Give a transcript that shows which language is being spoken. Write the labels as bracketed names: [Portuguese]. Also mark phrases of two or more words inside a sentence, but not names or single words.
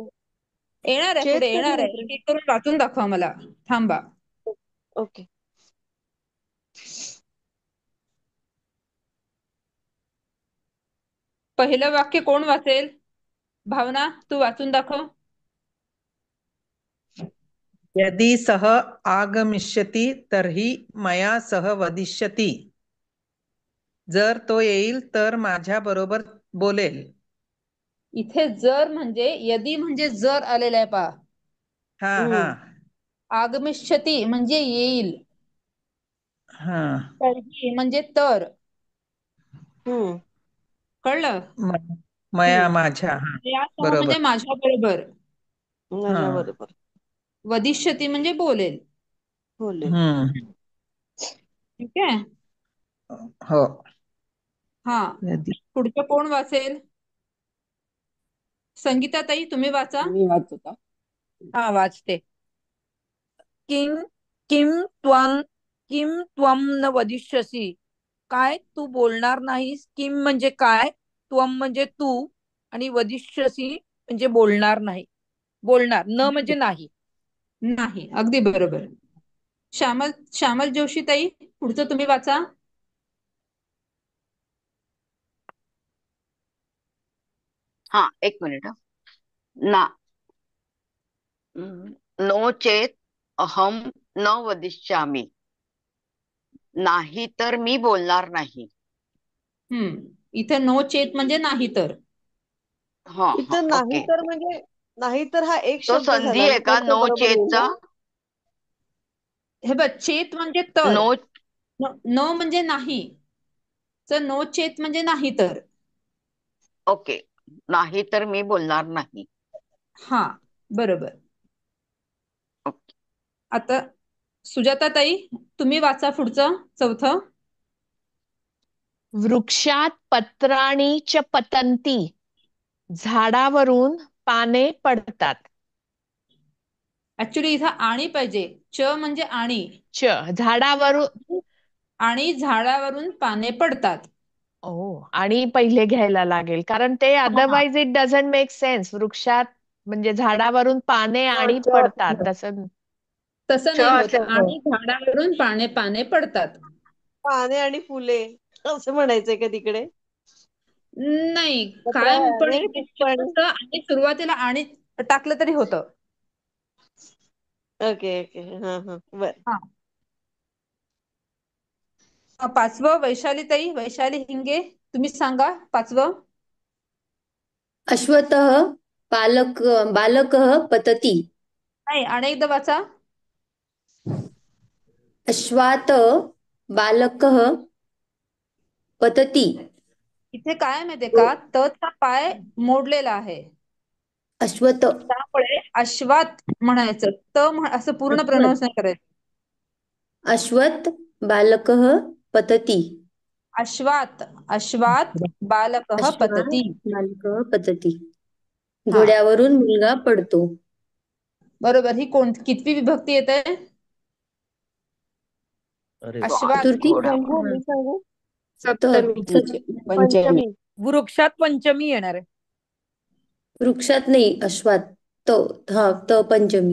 [Marathi] येणार आहे, चेत पुढे कधी येणार आहे. एक वापरायचं? एक करून वाचून दाखवा मला. थांबा. ओके. पहिलं वाक्य कोण वाचेल? भावना, तू वाचून दाखव. [Sanskrit] यदि सः आगमिष्यति तर्हि मया सह वदिष्यति. [Marathi] जर तो येईल तर माझ्या बरोबर बोलेल. इथे जर म्हणजे यदी म्हणजे जर आलेला आहे पहा. हा हा आगमिष्यती म्हणजे येईल. हा. तरीही म्हणजे तर. हम्म. कळलं? मया माझ्या. हा यासह बरोबर. म्हणजे माझ्या बरोबर. हा. माझ्या बरोबर वदिष्यती म्हणजे बोलेल. बोलेल. ठीक आहे. हो. हा, यदि पुढचं कोण वाचेल? संगीताताई तुम्ही वाचा. मी वाचू का? हा, वाचते. [Sanskrit] किम किम त्वम न वदिष्यसि. [Marathi] काय तू बोलणार नाहीस? किम म्हणजे काय, त्वम म्हणजे तू, आणि वदिष्यसि म्हणजे बोलणार नाही. बोलणार न म्हणजे नाही. नाही, अगदी बरोबर. श्यामल श्यामल जोशी ताई, पुढचं तुम्ही वाचा. हा, एक मिनिट. [Sanskrit] ना नो चेत अहम न वदिष्यामि. [Marathi] नाही तर मी बोलणार नाही. इथे [Sanskrit] नो चेत [Marathi] म्हणजे नाही तर. हा हा, इथं नाही ओके. तर म्हणजे नाही तर हा एक तो शब्द संधी झाला आहे ना, का तर तो नो बरोबर येईल चेतचा? ना? हे बघ, चेत म्हणजे तर. नो. नो म्हणजे नाही. तर [Sanskrit] नो चेत [Marathi] म्हणजे नाही तर. ओके, नाही तर मी बोलणार नाही. हा, बरोबर. ओके. आता सुजाता ताई तुम्ही वाचा पुढचं चौथं. [Sanskrit] वृक्षात पत्राणी च पतंती. [Marathi] झाडावरून पाने पडतात. ऍक्च्युली इथं आणि पाहिजे. च म्हणजे आणि. झाडावरून. आणि झाडावरून पाने पडतात. आणि पहिले घ्यायला लागेल, कारण ते [English] otherwise it doesn't make sense. [Marathi] वृक्षात म्हणजे झाडावरून पाने आणि पडतात, तसं नाही होत. आणि झाडावरून पाने पडतात. पाने आणि फुले असं म्हणायचंय का तिकडे? नाही, पत्र काय पण आणि पुष्पाणी. आणि सुरुवातीला आणि टाकलं तरी होतं. ओके ओके. हा हा, बर. पाचवं वैशाली हिंगे तुम्ही सांगा पाचवं. [Sanskrit] अश्वतः बालकः पतति. [Marathi] नाही, अनेकदा वाचा. [Sanskrit] अश्वात बालकः पतति. [Marathi] इथे काय माहितीये का, तचा पाय मोडलेला आहे. अश्वत. त्यामुळे अश्वात म्हणायचं. असं पूर्ण प्रोनाऊन्स नाही करायचं. [Sanskrit] अश्वत बालकः पतति. अश्वात बालकः पतति. बालकः पतति. [Marathi] घोड्यावरून मुलगा पडतो. बरोबर. ही कितवी विभक्ती येते? अश्वात. मी सांगू? पंचमी. वृक्षात पंचमी येणार आहे. वृक्षात नाही, अश्वात. पंचमी.